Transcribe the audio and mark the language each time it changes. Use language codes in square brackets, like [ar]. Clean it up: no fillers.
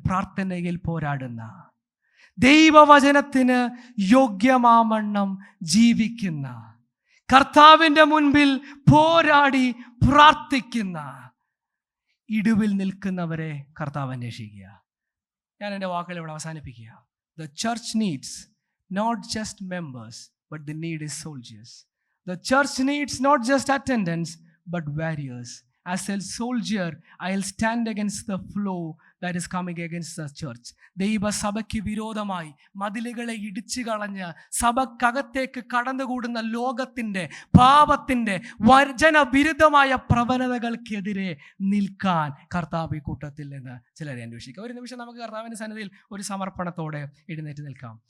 [ml] പ്രാർത്ഥനയിൽ പോരാടുന്ന, ദൈവവചനത്തിന് യോഗ്യമാവണ്ണം ജീവിക്കുന്ന, കർത്താവിൻ്റെ മുൻപിൽ പോരാടി പ്രാർത്ഥിക്കുന്ന, ഇടിവിൽ നിൽക്കുന്നവരെ കർത്താവ് അന്വേഷിക്കുക. ഞാൻ എൻ്റെ വാക്കുകൾ ഇവിടെ അവസാനിപ്പിക്കുക. [en] The church needs not just members, but the need is soldiers. The church needs not just attendance, but warriors. As a soldier, I'll stand against the flow that is coming against the church. [ml] ദൈവസഭയ്ക്ക് വിരോധമായി മതിലുകളെ ഇടിച്ചു കളഞ്ഞ് സഭക്കകത്തേക്ക് കടന്നുകൂടുന്ന ലോകത്തിൻ്റെ, പാപത്തിൻ്റെ, വചനവിരുദ്ധമായ പ്രവണതകൾക്കെതിരെ നിൽക്കാൻ കർത്താവ് ഈ കൂട്ടത്തിൽ നിന്ന് ചിലരെ അന്വേഷിക്കുക. ഒരു നിമിഷം നമുക്ക് കർത്താവിൻ്റെ സന്നിധിയിൽ ഒരു സമർപ്പണത്തോടെ എഴുന്നേറ്റ് നിൽക്കാം.